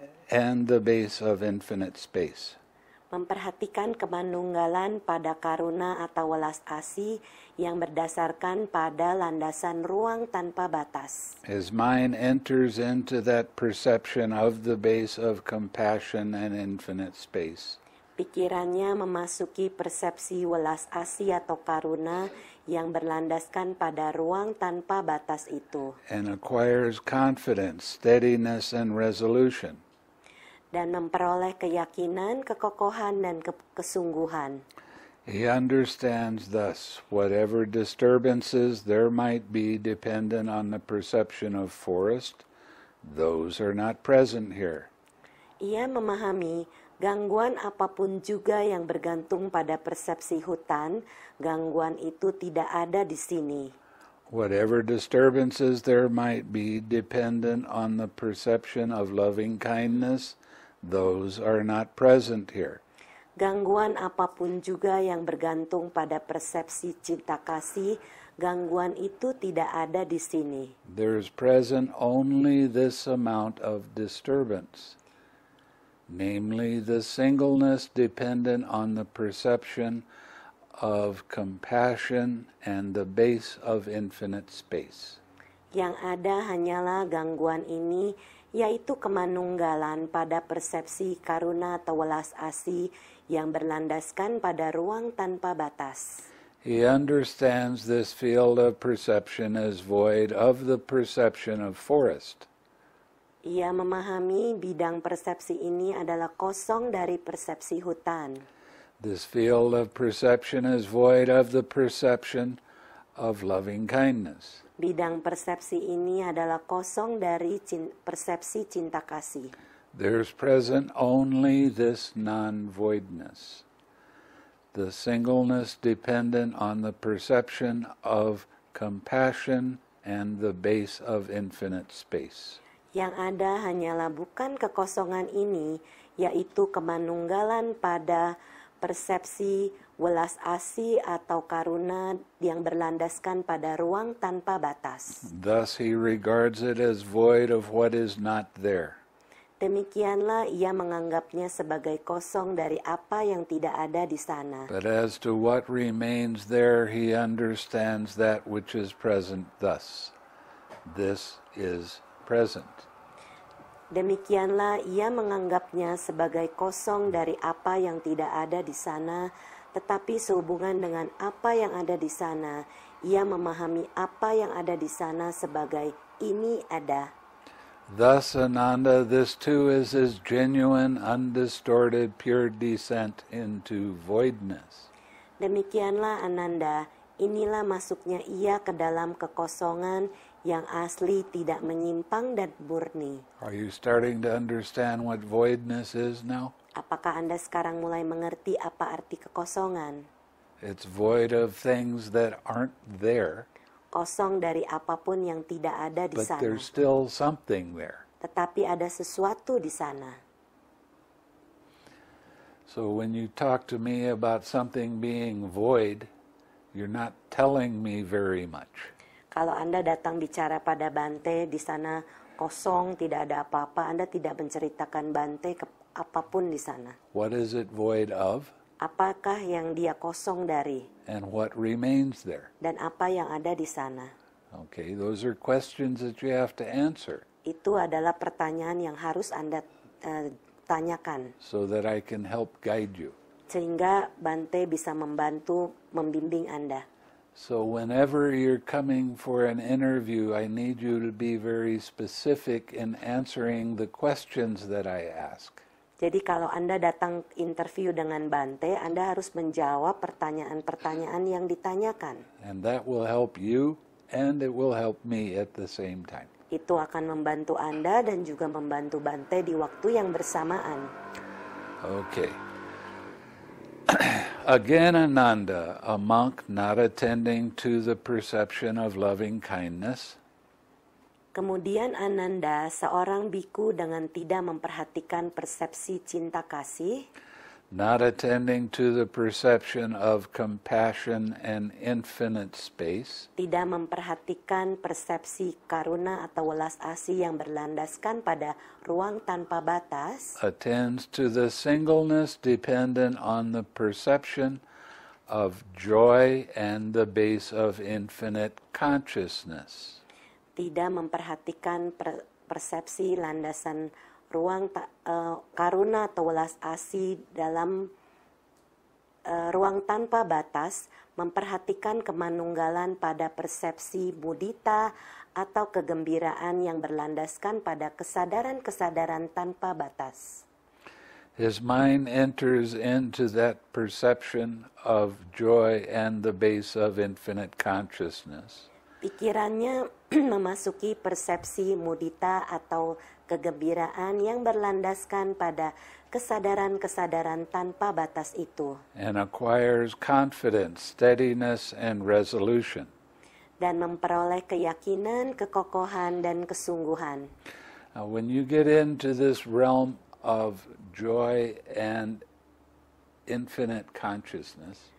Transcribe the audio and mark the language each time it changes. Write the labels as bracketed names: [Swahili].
[English] and the base of infinite space. [Indonesian] Memperhatikan kemanunggalan pada karuna atau welas asih yang berdasarkan pada landasan ruang tanpa batas. [English] His mind enters into that perception of the base of compassion and infinite space. [Indonesian] Pikirannya memasuki persepsi welas asih atau karuna yang berlandaskan pada ruang tanpa batas itu. [English] And acquires confidence, steadiness, and resolution. [Indonesian] Dan memperoleh keyakinan, kekokohan, dan kesungguhan. [English] He understands thus whatever disturbances there might be dependent on the perception of forest, those are not present here. [Indonesian] Ia memahami gangguan apapun juga yang bergantung pada persepsi hutan, gangguan itu tidak ada di sini. [English] Whatever disturbances there might be dependent on the perception of loving kindness, those are not present here. [Indonesian] Gangguan apapun juga yang bergantung pada persepsi cinta kasih, gangguan itu tidak ada di sini. [English] There is present only this amount of disturbance, namely the singleness dependent on the perception of compassion and the base of infinite space. [Indonesian] Yang ada hanyalah gangguan ini, yaitu kemanunggalan pada persepsi karuna atau welas asih yang berlandaskan pada ruang tanpa batas. [English] He understands this field of perception as void of the perception of forest. [Indonesian] Ia memahami bidang persepsi ini adalah kosong dari persepsi hutan. [English] This field of perception is void of the perception of loving kindness. [Indonesian] Bidang persepsi ini adalah kosong dari persepsi cinta kasih. [English] There's present only this non-voidness, the singleness dependent on the perception of compassion and the base of infinite space. [Indonesian] Yang ada hanyalah bukan kekosongan ini, yaitu kemanunggalan pada persepsi welas asih atau karuna yang berlandaskan pada ruang tanpa batas. [English] Thus he regards it as void of what is not there. [Indonesian] Demikianlah ia menganggapnya sebagai kosong dari apa yang tidak ada di sana. [English] But as to what remains there, he understands that which is present thus. This is present. [Indonesian] Demikianlah ia menganggapnya sebagai kosong dari apa yang tidak ada di sana, tetapi sehubungan dengan apa yang ada di sana, ia memahami apa yang ada di sana sebagai ini ada. [English] Thus, Ananda, this too is his genuine, undistorted, pure descent into voidness. [Indonesian] Demikianlah Ananda, inilah masuknya ia ke dalam kekosongan yang asli, tidak menyimpang dan murni. [English] Are you starting to understand what voidness is now? [Indonesian] Apakah Anda sekarang mulai mengerti apa arti kekosongan? [English] It's void of things that aren't there, [Indonesian] Kosong dari apapun yang tidak ada di [English] but [Indonesian] sana. [English] there's still something there. [Indonesian] Tetapi ada sesuatu di sana. [English] So when you talk to me about something being void, you're not telling me very much. [Indonesian] Kalau Anda datang bicara pada Bante, di sana kosong, tidak ada apa-apa, Anda tidak menceritakan Bante apapun di sana. [English] What is it void of? [Indonesian] Apakah yang dia kosong dari? [English] And what remains there? [Indonesian] Dan apa yang ada di sana? [English] Okay, those are questions that you have to answer [Indonesian] Itu adalah pertanyaan yang harus Anda tanyakan. [English] so that I can help guide you. [Indonesian] Sehingga Bante bisa membantu, membimbing Anda. [English] So whenever you're coming for an interview, I need you to be very specific in answering the questions that I ask. [Indonesian] Jadi kalau Anda datang interview dengan Bante, Anda harus menjawab pertanyaan-pertanyaan yang ditanyakan. [English] And that will help you and it will help me at the same time. [Indonesian] Itu akan membantu Anda dan juga membantu Bante di waktu yang bersamaan. [English] Okay. Again, Ananda, a monk not attending to the perception of loving kindness, [Indonesian] Kemudian Ananda, seorang biku dengan tidak memperhatikan persepsi cinta kasih, [English] not attending to the perception of compassion and infinite space, [Indonesian] tidak memperhatikan persepsi karuna atau welas asih yang berlandaskan pada ruang tanpa batas, [English] attends to the singleness dependent on the perception of joy and the base of infinite consciousness. [Indonesian] tidak memperhatikan persepsi landasan ruang karuna atau welas asih dalam ruang tanpa batas, memperhatikan kemanunggalan pada persepsi mudita atau kegembiraan yang berlandaskan pada kesadaran-kesadaran tanpa batas. [English] His mind enters into that perception of joy and the base of infinite consciousness. [Indonesian] Pikirannya memasuki persepsi mudita atau kegembiraan yang berlandaskan pada kesadaran-kesadaran tanpa batas itu. [English] And acquires confidence, steadiness, and resolution. [Indonesian] Dan memperoleh keyakinan, kekokohan, dan kesungguhan. [English] Now, when you get into this realm of joy and infinite consciousness,